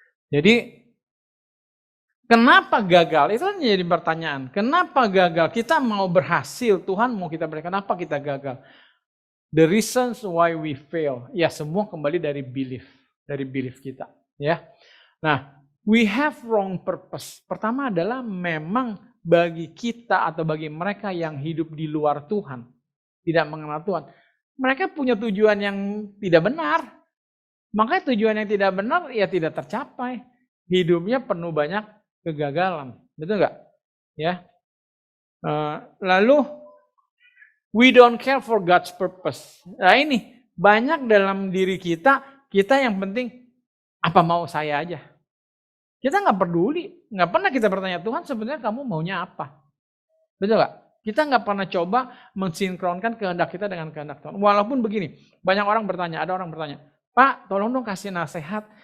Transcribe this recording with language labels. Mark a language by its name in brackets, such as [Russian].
[Indonesian] Jadi kenapa gagal? Itu kan jadi pertanyaan. Kenapa gagal? Kita mau berhasil, Tuhan mau kita berikan, kenapa kita gagal? [English] The reasons why we fail. [Indonesian] Ya, semua kembali dari belief kita, ya. Nah, [English] we have wrong purpose. [Indonesian] Pertama adalah memang bagi kita atau bagi mereka yang hidup di luar Tuhan, tidak mengenal Tuhan, mereka punya tujuan yang tidak benar. Makanya tujuan yang tidak benar ya tidak tercapai. Hidupnya penuh banyak kegagalan. Betul nggak? Ya. Lalu [English] we don't care for God's purpose. [Indonesian] Nah ini banyak dalam diri kita yang penting apa mau saya aja. Kita nggak peduli, nggak pernah kita bertanya Tuhan sebenarnya kamu maunya apa, betul nggak? Kita nggak pernah coba mensinkronkan kehendak kita dengan kehendak Tuhan. Walaupun begini, banyak orang bertanya, ada orang bertanya, Pak, tolong dong kasih nasihat.